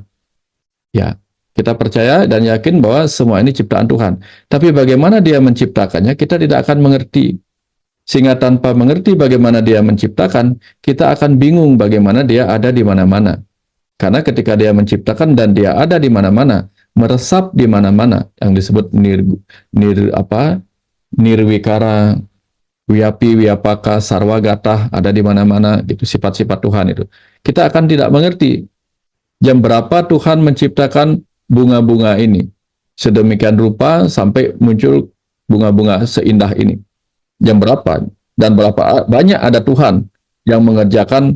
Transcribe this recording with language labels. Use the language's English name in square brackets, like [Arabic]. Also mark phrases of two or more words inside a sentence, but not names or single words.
[Indonesian] Ya, kita percaya dan yakin bahwa semua ini ciptaan Tuhan. Tapi bagaimana dia menciptakannya, kita tidak akan mengerti. Sehingga tanpa mengerti bagaimana dia menciptakan, kita akan bingung bagaimana dia ada di mana-mana. Karena ketika dia menciptakan dan dia ada di mana-mana, meresap di mana-mana, yang disebut [Sanskrit] nirwikara, wiyapi, wiyapaka, sarwagatah, [Indonesian] ada di mana-mana, gitu sifat-sifat Tuhan itu. Kita akan tidak mengerti jam berapa Tuhan menciptakan bunga-bunga ini. Sedemikian rupa sampai muncul bunga-bunga seindah ini. Jam berapa? Dan berapa banyak ada Tuhan yang mengerjakan.